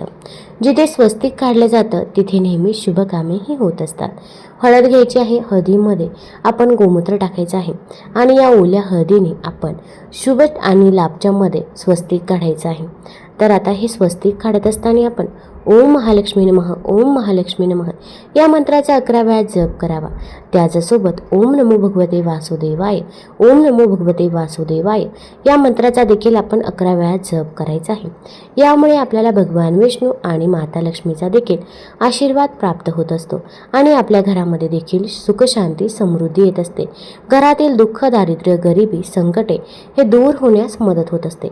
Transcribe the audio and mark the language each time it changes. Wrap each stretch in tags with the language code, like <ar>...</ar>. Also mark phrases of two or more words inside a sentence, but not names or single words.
<mr>जिथे स्वस्तिक काढलं जातं तिथे नेहमी शुभ कामेही होत असतात. हळद घ्यायची आहे. हळदीमध्ये आपण गोमूत्र टाकायचं आहे आणि या ओल्या हळदीने आपण शुभ आणि लाभच्या मध्ये स्वस्तिक काढायचं आहे. तर आता हे स्वस्तिक काढत असताना आपण</mr> <sa>ओम महालक्ष्मी नमः, ओम महालक्ष्मी नमः</sa> <mr>या मंत्राचा 11 वेळा जप करावा. त्याचसोबत</mr> <sa>ओम नमो भगवते वासुदेवाय, ओम नमो भगवते वासुदेवाय</sa> <mr>या मंत्राचा देखील आपण 11 वेळा जप करायचा आहे. यामुळे आपल्याला भगवान विष्णू आणि माता लक्ष्मीचा देखील आशीर्वाद प्राप्त होत असतो आणि आपल्या घरामध्ये देखील सुख, शांती, समृद्धी येत असते. घरातील दुःख, दारिद्र्य, गरिबी, संकटे हे दूर होण्यास मदत होत असते.</mr>